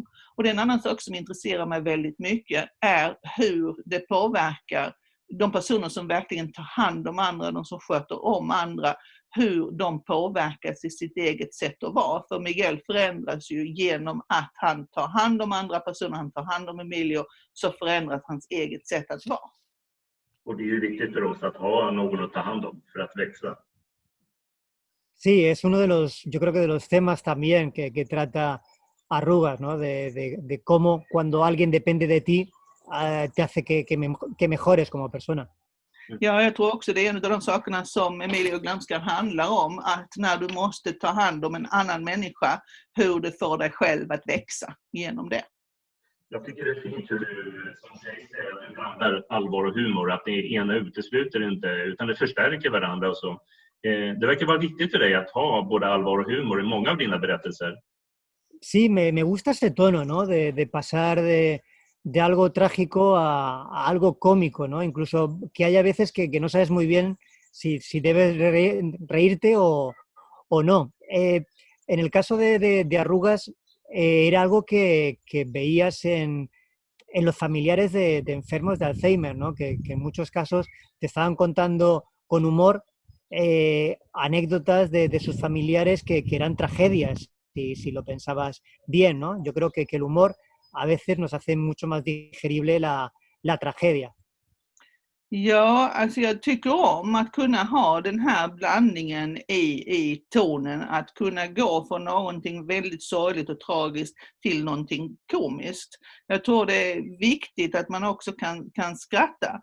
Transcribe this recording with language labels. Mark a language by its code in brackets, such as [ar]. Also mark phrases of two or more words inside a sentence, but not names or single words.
[sv] Och det är en annan sak som intresserar mig väldigt mycket är hur det påverkar de personer som verkligen tar hand om andra, de som sköter om andra, hur de påverkas i sitt eget sätt att vara. För Miguel förändras ju genom att han tar hand om andra personer, han tar hand om Emilio, så förändras hans eget sätt att vara. Och det är ju viktigt för oss att ha någon att ta hand om för att växa. [es] Sí, es uno de los, yo creo que de los temas también que trata Arrugas, ¿no? De cómo cuando alguien depende de ti te hace que mejores como persona. [sv] Ja, jag tror också det är en av de sakerna som Emilio glömskar handlar om, att när du måste ta hand om en annan människa, hur du får dig själv att växa genom det. Jag tycker det är fint hur du, som sägs, att du blandar allvar och humor, att det ena utesluter inte, utan det förstärker varandra och så. Det verkar vara viktigt för dig att ha både allvar och humor i många av dina berättelser. [es] Sí, me gusta ese tono, ¿no? De pasar de algo trágico a algo cómico, ¿no? Incluso que haya veces que no sabes muy bien si debes reírte o no. En el caso de Arrugas, era algo que veías en los familiares de enfermos de Alzheimer, ¿no? Que en muchos casos te estaban contando con humor anécdotas de sus familiares que eran tragedias, si lo pensabas bien, ¿no? Yo creo que el humor a veces nos hace mucho más digerible la tragedia. [sv] Ja, alltså jag tycker om att kunna ha den här blandningen i tonen, att kunna gå från någonting väldigt sorgligt och tragiskt till någonting komiskt. Jag tror det är viktigt att man också kan skratta.